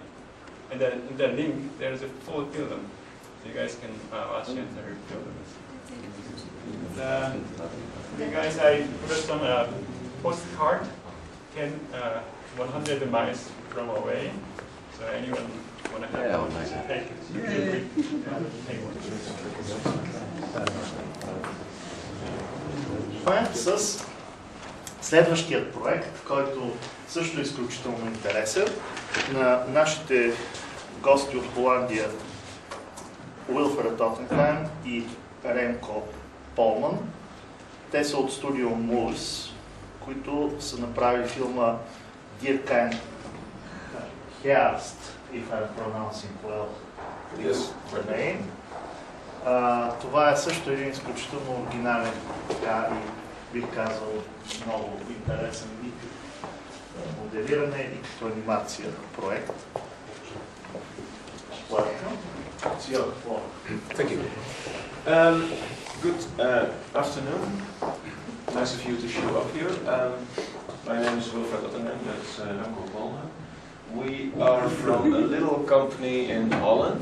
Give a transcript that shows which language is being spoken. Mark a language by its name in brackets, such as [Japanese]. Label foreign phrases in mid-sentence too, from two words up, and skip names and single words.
[English] And then in the link, there is a full film. So you guys can watch the entire film. You guys, I put some postcard, 100 miles from away. So anyone want to have one? Take one. [Bulgarian] Това е с следващият проект, който също е изключително интересен. На нашите гости от Холандия Wilfred Ottenheijm и Remco Polman. Те са от студио Mooves, които са направили филма Dirkjan Heerst, [English] if I'm pronouncing well the name. [Bulgarian] Това е също един изключително оригинален, така и бих казал много интересен и като моделиране и като анимация проект. [English] Welcome. It's your floor. Thank you. Good afternoon. Nice of you to show up here. My name is Wilfred Ottenheijm, that's Remco Polman. We are from a little company in Holland.